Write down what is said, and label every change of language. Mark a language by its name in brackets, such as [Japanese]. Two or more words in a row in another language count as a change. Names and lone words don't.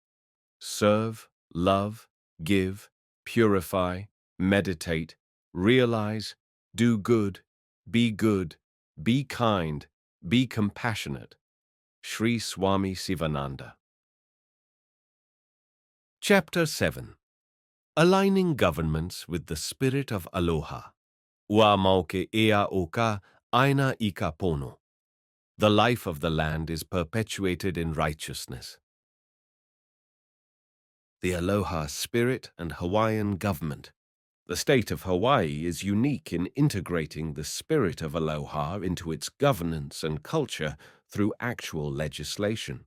[English] Serve, love, give, purify, meditate, realize, do good, be kind, be compassionate. Sri Swami Sivananda. Chapter 7. Aligning Governments with the Spirit of Aloha. [Hawaiian] Ua mauke ea oka aina ika pono. [English] The life of the land is perpetuated in righteousness. The Aloha Spirit and Hawaiian Government. The state of Hawaii is unique in integrating the spirit of aloha into its governance and culture through actual legislation.